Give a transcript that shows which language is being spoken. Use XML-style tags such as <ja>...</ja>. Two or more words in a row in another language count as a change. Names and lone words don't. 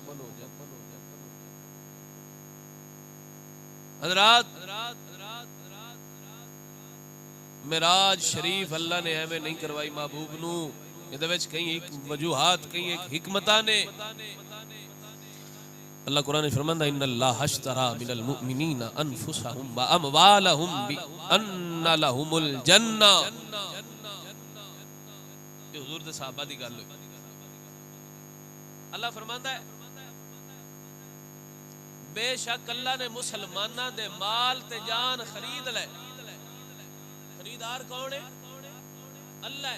<pa>حضرات معراج شریف اللہ نے ایویں نہیں کروائی محبوب نوں، ایہدے وچ کئی ایک وجوہات کئی ایک حکمتاں نے. اللہ قرآن میں فرماندا</pa> <ar>إن الله اشترى من المؤمنين أنفسهم وأموالهم بأن لهم الجنة.</ar> <pa>یہ حضور دے صحابہ دی گل ہے. اللہ فرماندا ہے بیشک اللہ نے مسلماناں دے مال تے جان خرید لے.</pa> <ur>خریدار کون ہے؟ اللہ ہے.</ur>